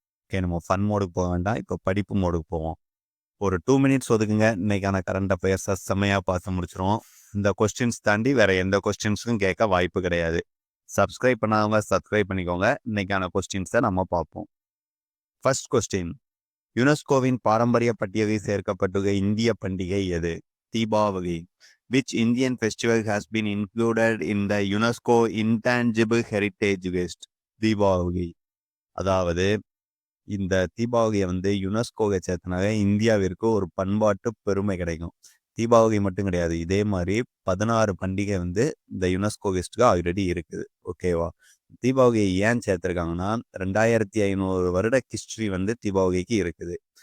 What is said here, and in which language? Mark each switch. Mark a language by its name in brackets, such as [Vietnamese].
[Tamil] Okay, நம்ம fun மோடுக்கு போக வேண்டாம், இப்போ படிப்பு மோடுக்கு போவோம். ஒரு 2 மினிட்ஸ் ஒதுக்குங்க, இன்னைக்கான கரண்ட் அஃபேர்ஸை செம்மையாக பார்த்து முடிச்சிருவோம். இந்த கொஸ்டின்ஸ் தாண்டி வேற எந்த கொஸ்டின்ஸும் கேட்க வாய்ப்பு கிடையாது. சப்ஸ்கிரைப் பண்ணாதவங்க சப்ஸ்கிரைப் பண்ணிக்கோங்க. இன்னைக்கான கொஸ்டின்ஸை நம்ம பார்ப்போம். ஃபர்ஸ்ட் கொஸ்டின், யுனெஸ்கோவின் பாரம்பரிய பட்டியலில் சேர்க்கப்பட்டுள்ள இந்திய பண்டிகை எது? Deepavali. [English] Which Indian festival has been included in the UNESCO Intangible Heritage List? [Tamil] Deepavali. அதாவது இந்த தீபாவளியை யுனெஸ்கோவை சேர்த்தனால இந்தியாவிற்கு ஒரு பண்பாட்டு பெருமை கிடைக்கும். தீபாவளி மட்டும் கிடையாது, இதே மாதிரி 16 பண்டிகை இந்த யுனெஸ்கோ லிஸ்ட்டுக்கு ஆல்ரெடி இருக்குது. ஓகேவா? தீபாவளியை ஏன் சேர்த்துருக்காங்கன்னா 2500 வருட ஹிஸ்ட்ரி தீபாவளிக்கு இருக்குது.